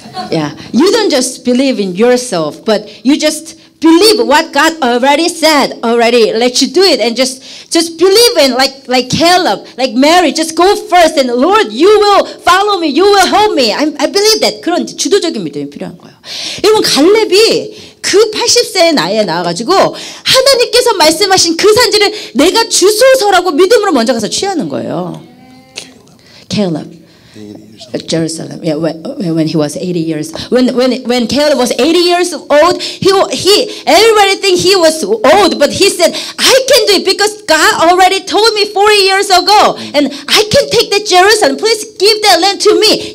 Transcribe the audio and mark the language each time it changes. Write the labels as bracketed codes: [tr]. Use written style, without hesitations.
[en] Yeah, you don't just believe in yourself, but you just believe what God already said, already let you do it, and just believe in like Caleb, like Mary, just go first, and Lord, you will follow me, you will help me. I believe that. [ko] 그런 주도적인 믿음이 필요한 거예요. 여러분 갈렙이 그 80세의 나이에 나와가지고 하나님께서 말씀하신 그 산지를 내가 주소서라고 믿음으로 먼저 가서 취하는 거예요. [en] Caleb. Jerusalem. Yeah, when he was 80 years. When Caleb was 80 years old, everybody think he was old, but he said, I can do it because God already told me 40 years ago, and I can take that Jerusalem. Please give that land to me.